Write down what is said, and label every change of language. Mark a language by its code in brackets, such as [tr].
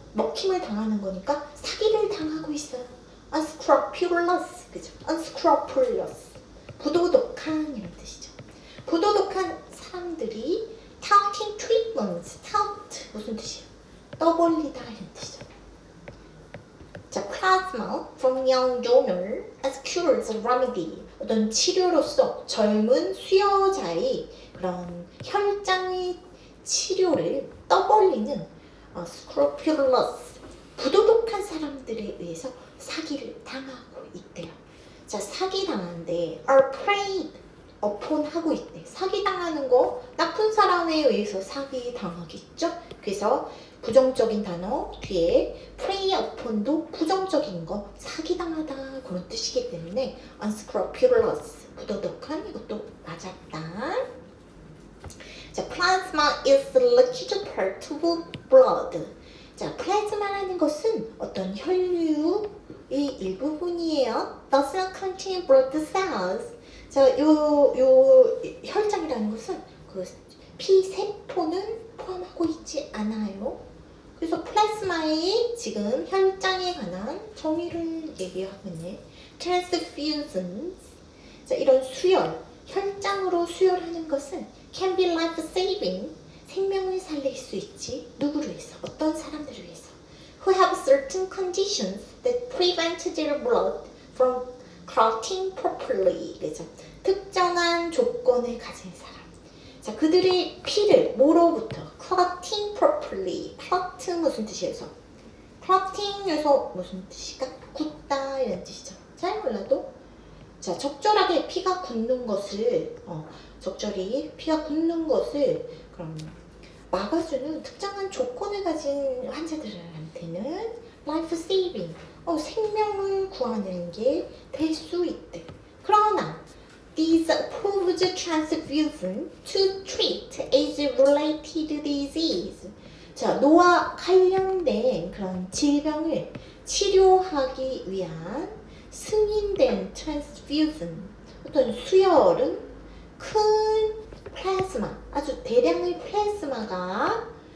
[ko] 먹힘을 당하는 거니까 사기를 당하고 있어요. unscrupulous, 그죠? unscrupulous, 부도덕한 이런 뜻이죠. 부도덕한 사람들이 [en] touting treatments, [ko] tout 무슨 뜻이에요? 떠벌리다 이런 뜻이죠. [en] 자, plasma from young donor as cures remedy. [ko] 어떤 치료로서 젊은 수여자의 그런 혈장의 치료를 떠벌리는 scrupulous, 부도덕한 사람들에 의해서 사기를 당하고 있대요. 자, 사기 당하는데 [en] are preyed upon [ko] 하고 있대. 사기 당하는 거 나쁜 사람에 의해서 사기 당하겠죠? 그래서 부정적인 단어 뒤에 prey upon도 부정적인 거 사기당하다 그런 뜻이기 때문에 unscrupulous 부도덕한 이것도 맞았다. [en] 자, plasma is the liquid part of blood. [ko] 자, 플라즈마라는 것은 어떤 혈류의 일부분이에요. [en] does not contain blood cells. [ko] 자, 요 혈장이라는 것은 그 피세포는 포함하고 있지 않아요. 그래서 플라즈마의 지금 혈장에 관한 정의를 얘기하고 있네. transfusions. 자, 이런 수혈, 혈장으로 수혈하는 것은 [en] can be life-saving. [ko] 생명을 살릴 수 있지. 누구를 위해서? 어떤 사람들을 위해서? [en] Who have certain conditions that prevent their blood from clotting properly. [ko] 그죠? 특정한 조건을 가진 사람. 자, 그들의 피를 뭐로부터? [en] clotting properly. [ko] clot 무슨 뜻이에요? clotting에서 무슨 뜻일까? 굳다 이런 뜻이죠. 잘 몰라도 자, 적절하게 피가 굳는 것을 적절히 피가 굳는 것을 그럼 막아주는 특정한 조건을 가진 환자들한테는 life saving, 생명을 구하는 게 될 수 있대. [en] 그러나 these approved transfusion to treat age-related disease. [ko] 자, 노화 관련된 그런 질병을 치료하기 위한 승인된 transfusion, 어떤 수혈은 큰 플라즈마, 아주 대량의 플라즈마가